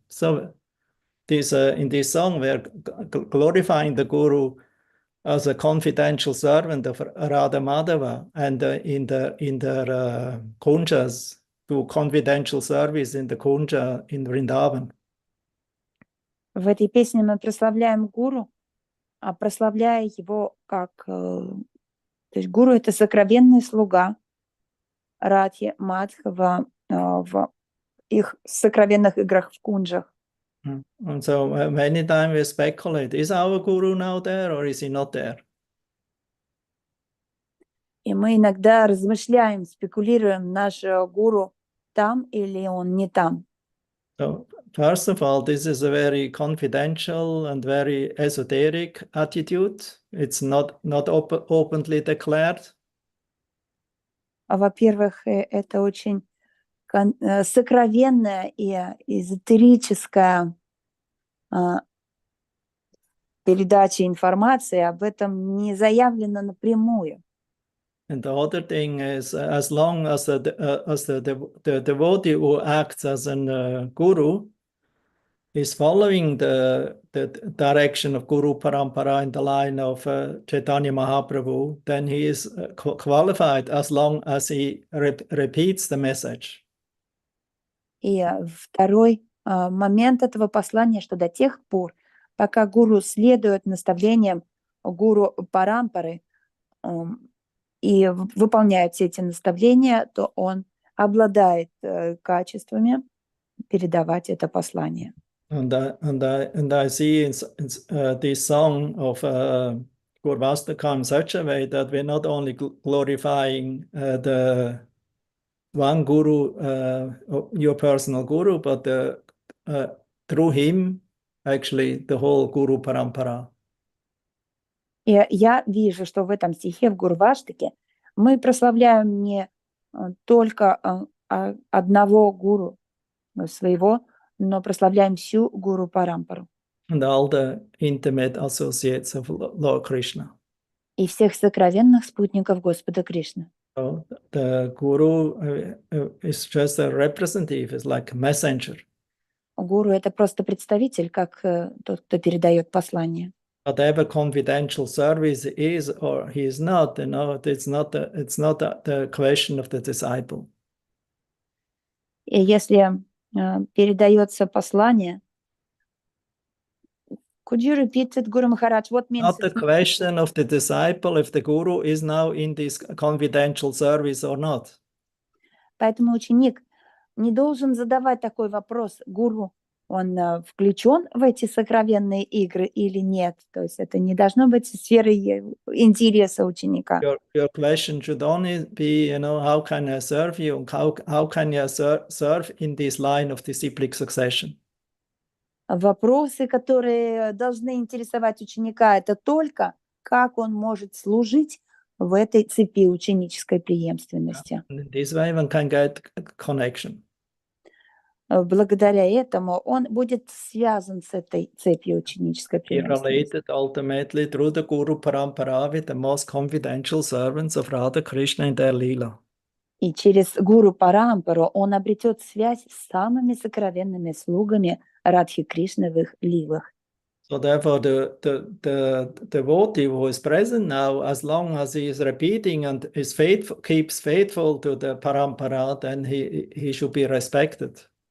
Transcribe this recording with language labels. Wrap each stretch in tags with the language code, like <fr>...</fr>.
<en>So in this song we're glorifying the Guru as a confidential servant of Radha Madhava, and in the kunjas to confidential service in the kunja in Vrindavan.</en> <ru>В этой песне мы прославляем гуру, а прославляя его как... То есть гуру — это сокровенный слуга Радхи Мадхава в их сокровенных играх в кунджах.</ru> <en>And so many times we speculate, is our guru now there or is he not there?</en> <ru>И мы иногда размышляем, спекулируем, наш гуру там или он не там.</ru> <en>So first of all, this is a very confidential and very esoteric attitude. It's not openly declared.</en> <ru>Во-первых, это очень сокровенная и эзотерическая передача информации, об этом не заявлено напрямую.</ru> <en>And the other thing is, as long as the devotee who acts as a guru is following the direction of Guru Parampara in the line of Chaitanya Mahaprabhu, then he is qualified as long as he repeats the message.</en> <ru>И второй момент этого послания, что до тех пор, пока гуру следует наставлениям гуру Парампары и выполняет все эти наставления, то он обладает качествами передавать это послание.</ru> <en>And I see in this song of Gurvastaka in such a way that we're not only glorifying the one guru, your personal guru, but through him, actually, the whole Guru Parampara.</en> <ru>И я вижу, что в этом стихе, в Гурваштаке, мы прославляем не только одного гуру своего, но прославляем всю Гуру Парампару.</ru> <en>And all the intimate associates of Lord Krishna.</en> <ru>И всех сокровенных спутников Господа Кришны.</ru> <en>So the guru is just a representative, is like a messenger.</en> <ru>гуру – это просто представитель, как тот, кто передает послание.</ru> <en>Whatever confidential service is or he is not, it's not the question of the disciple.</en> <ru>И если передается послание,</ru> <en>could you repeat it, Guru Maharaj? What means Not the it's not? question of the disciple if the guru is now in this confidential service or not.</en> <ru>Поэтому ученик не должен задавать такой вопрос гуру, он включен в эти сокровенные игры или нет. То есть это не должно быть сферой интереса ученика.</ru> <en>Your question should only be, how can I serve you? And how can you serve in this line of disciplic succession?</en> <ru>Вопросы, которые должны интересовать ученика, это только как он может служить в этой цепи ученической преемственности.</ru> <en>And in this way one can get connection.</en> <ru>Благодаря этому он будет связан с этой цепью ученической</ru> <en>He</en> <ru>преемственности.</ru> <en>related ultimately through the Guru Parampara with the most confidential servants of Radha Krishna in their Leela.</en> <ru>И через гуру Парампару он обретет связь с самыми сокровенными слугами Радхи Кришны в их лилах.</ru> <en>So therefore, the devotee who is present now, as long as he is repeating and is faithful, keeps faithful to the Parampara, then he should be respected.</en>